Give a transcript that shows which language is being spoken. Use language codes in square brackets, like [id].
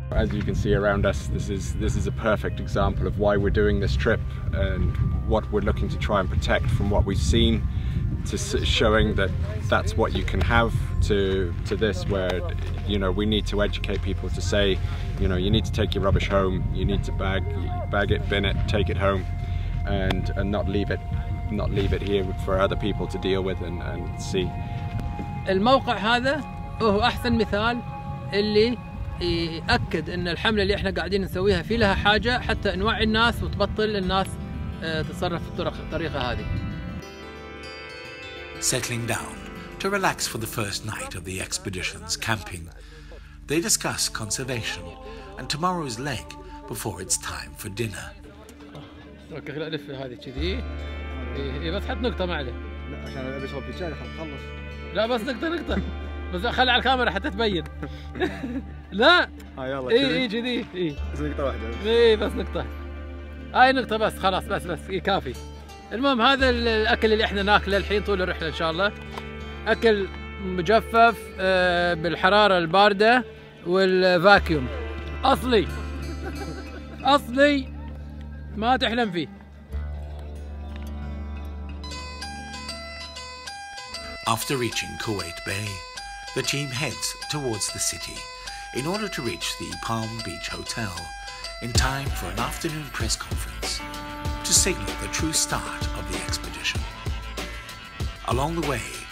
[en] As you can see around us, this is a perfect example of why we're doing this trip and what we're looking to try and protect from what we've seen, to showing that that's what you can have, to this where, you know, we need to educate people to say, you know, you need to take your rubbish home, you need to bag it, bin it, take it home, and not leave it here for other people to deal with and see. [ar] الموقع هذا هو أحسن مثال اللي يأكد أن الحملة اللي احنا قاعدين نسويها في لها حاجة حتى نوعي الناس وتبطل الناس تتصرف بالطريقة هذه. [en] Settling down to relax for the first night of the expedition's camping, they discuss conservation and tomorrow's leg before it's time for dinner. [ar] اوكي خلينا نلف هذه كذي. بس حط نقطة معلي. لا عشان ابي اشرب بالشاي خلص. لا بس نقطة بس خلي على الكاميرا حتى تبين. لا يلا اي كذي اي بس نقطة واحدة اي بس نقطة. هاي نقطة بس خلاص بس كافي. المهم هذا الأكل اللي احنا ناكله الحين طول الرحلة إن شاء الله. أكل مجفف بالحرارة الباردة والفاكيوم أصلي ما تحلم فيه. [en] After reaching Kuwait Bay, the team heads towards the city in order to reach the Palm Beach Hotel in time for an afternoon press conference to signal the true start of the expedition. Along the way,